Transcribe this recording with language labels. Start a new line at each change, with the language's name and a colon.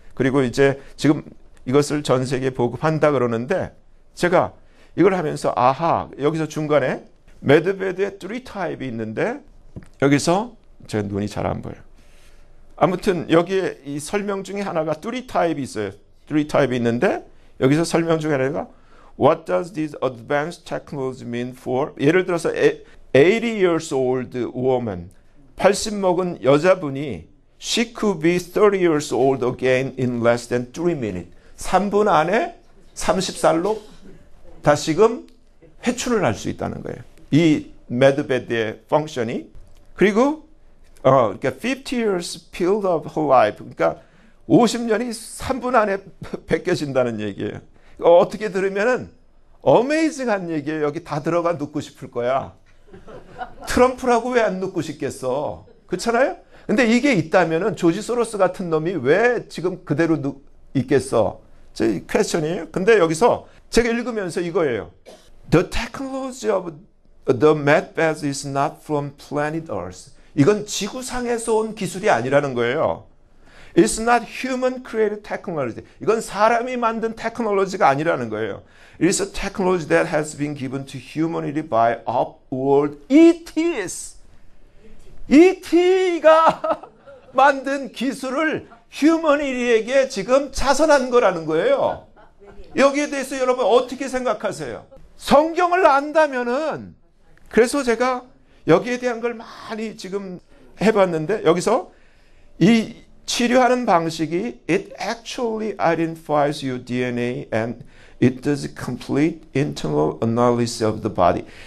Korean: 그리고 이제 지금 이것을 전 세계에 보급한다 그러는데, 제가 이걸 하면서 여기서 중간에 매드베드의 3 타입이 있는데, 여기서 제 눈이 잘 안 보여요. 아무튼 여기에 이 설명 중에 하나가 3 타입이 있어요. 3 타입이 있는데 여기서 설명 중에 하나가
English: What does this advanced technology mean for?
Korean: 예를 들어서
English: 80 years old woman,
Korean: 80 먹은 여자분이
English: She could be 30 years old again in less than 3 minutes.
Korean: 3분 안에 30살로 다시금 회춘을 할 수 있다는 거예요. 이 메드베드의 펑션이. 그리고 그러니까
English: 50 years period of her life.
Korean: 그러니까 50년이 3분 안에 벗겨진다는 얘기예요. 어떻게 들으면은 어메이징한 얘기예요. 여기 다 들어가 눕고 싶을 거야. 트럼프라고 왜 안 눕고 싶겠어? 그렇잖아요? 근데 이게 있다면은 조지 소로스 같은 놈이 왜 지금 그대로 있겠어? 제 퀘스천이에요. 근데 여기서 제가 읽으면서 이거예요.
English: The technology of the medbed is not from planet Earth.
Korean: 이건 지구상에서 온 기술이 아니라는 거예요.
English: It's not human created technology.
Korean: 이건 사람이 만든 테크놀로지가 아니라는 거예요.
English: It's a technology that has been given to humanity by upward ETs.
Korean: ET가 만든 기술을 휴머니티에게 지금 자선한 거라는 거예요. 여기에 대해서 여러분 어떻게 생각하세요? 성경을 안다면은, 그래서 제가 여기에 대한 걸 많이 지금 해봤는데, 여기서 이 치료하는 방식이
English: it actually identifies your DNA and it does complete internal analysis of the body.